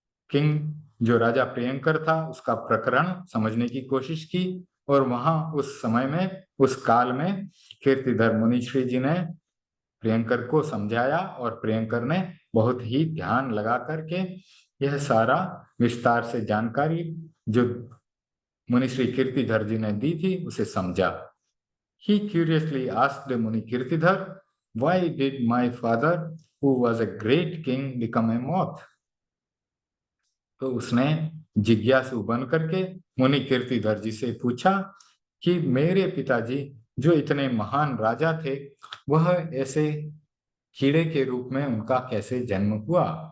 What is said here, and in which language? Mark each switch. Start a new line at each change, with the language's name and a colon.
Hindi: King, जो राजा प्रियंकर था, उसका प्रकरण समझने की कोशिश की, और वहां उस समय में, उस काल में कीर्तिधर मुनिश्री जी ने प्रियंकर को समझाया, और प्रियंकर ने बहुत ही ध्यान लगा करके यह सारा विस्तार से जानकारी जो मुनिश्री कीर्तिधर जी ने दी थी उसे समझा।
English: He curiously asked Muni Kirtidhar, why did my father, who was a great king, become a moth?
Hindi: तो उसने जिज्ञासु बन करके मुनि कीर्तिधर जी से पूछा कि मेरे पिताजी जो इतने महान राजा थे, वह ऐसे कीड़े के रूप में उनका कैसे जन्म हुआ?